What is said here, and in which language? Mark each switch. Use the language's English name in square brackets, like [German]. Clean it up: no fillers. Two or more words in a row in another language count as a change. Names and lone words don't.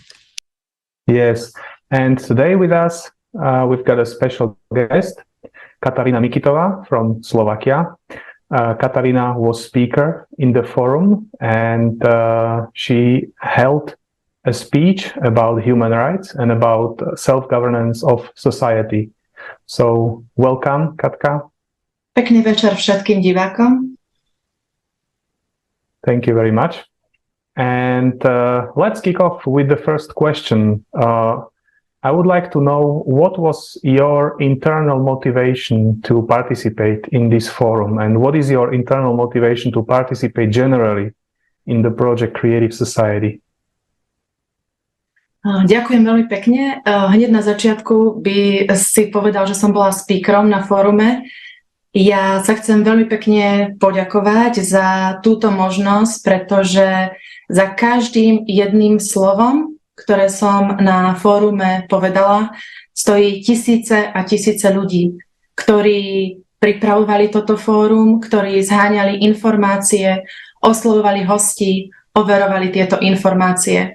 [English] Yes, and today with us, we've got a special guest, Katarína Mikitová from Slovakia. Katarína was speaker in the forum, and she held a speech about human rights and about self-governance of society. So, welcome, Katka. [Slovak] Pekný večer všetkým divákom. [English] Thank you very much. And let's kick off with the first question. I would like to know what was your internal motivation to participate in this forum, and what is your internal motivation to participate generally in the project Creative Society? [Slovak] Ďakujem veľmi pekne. Hneď na začiatku by si povedal, že som bola speakerom na fórume. Ja sa chcem veľmi pekne poďakovať za túto možnosť, pretože za každým jedným slovom, ktoré som na fórume povedala, stojí tisíce a tisíce ľudí, ktorí pripravovali toto fórum, ktorí zháňali informácie, oslovovali hostí, overovali tieto informácie.